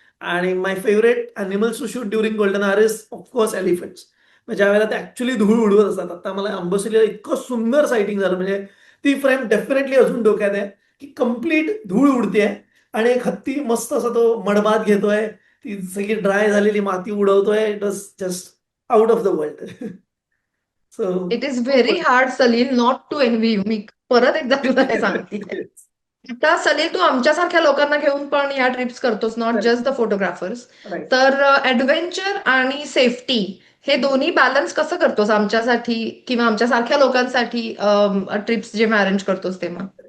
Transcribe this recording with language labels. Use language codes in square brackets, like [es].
[en] आणि my favourite animals to shoot during golden hour is of course elephants. [mr] ज्या वेळेला ते ऍक्च्युली धूळ उडवत असतात. आता मला अंबोसीला इतकं सुंदर सायटिंग झालं, म्हणजे ती फ्रेम डेफिनेटली अजून डोक्यात आहे की कम्प्लीट धूळ उडते आणि एक हत्ती मस्त असा तो मडबात घेतोय, ती सगळी ड्राय झालेली माती उडवतोय. [en] It was just out of the world. So it is very hard Salil not to envy you. [mr] मी परत एकदा तुला हे सांगते. आता सलील, तू आमच्यासारख्या लोकांना घेऊन पण या ट्रिप्स करतोस, [en] Not just the photographers. Right. [mr] तर ऍडव्हेंचर आणि सेफ्टी हे दोन्ही बॅलन्स कसं करतोस आमच्यासाठी किंवा आमच्यासारख्या लोकांसाठी ट्रिप्स जेव्हा अरेंज करतोस तेव्हा?